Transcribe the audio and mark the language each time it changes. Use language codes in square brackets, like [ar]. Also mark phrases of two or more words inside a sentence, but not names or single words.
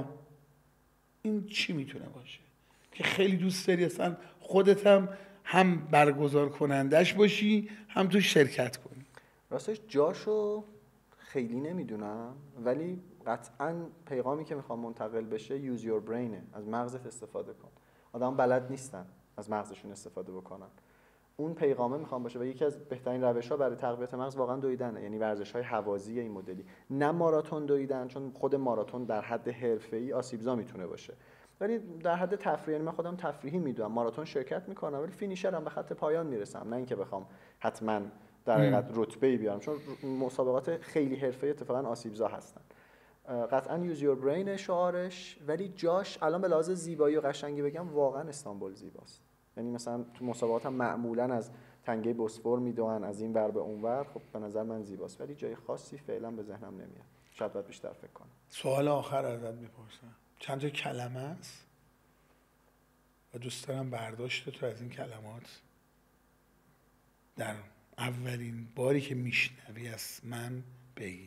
[fa] این چی میتونه باشه که خیلی دوست داری اصلا خودت هم برگزار کنندش باشی هم تو شرکت کنی؟ راستش جاشو خیلی نمیدونم، ولی قطعاً پیغامی که میخوام منتقل بشه [en] use your brain، [fa] از مغزت استفاده کن. آدم بلد نیستن از مغزشون استفاده بکنن. اون پیغامه میخوام باشه و یکی از بهترین روش‌ها برای تقویت مغز واقعا دویدنه، یعنی ورزش‌های هوازی این مدلی، نه ماراتون دویدن، چون خود ماراتون در حد حرفه‌ای آسیبزا میتونه باشه، ولی در حد تفریحی، یعنی من خودم تفریحی میدونم ماراتون شرکت میکنم ولی فینیشرم به خط پایان میرسم، نه اینکه بخوام حتما در حقیقت رتبه‌ای بیارم، چون مسابقات خیلی حرفه‌ای اتفاقا آسیبزا هستن. قطعا [en] use your brain [fa] شعارش، ولی جاش الان به لحاظ زیبایی و قشنگی بگم واقعا استانبول زیباست. یعنی مثلا تو مسابقات هم معمولا از تنگه بوسفور میدونن از این ور به اون ور، خب به نظر من زیباست، ولی جای خاصی فعلا به ذهنم نمیاد، شاید باید بیشتر فکر کنم. سوال آخر ازت میپرسم، چند تا کلمه است و دوست دارم برداشت تو از این کلمات در اولین باری که میشنوی از من بگی.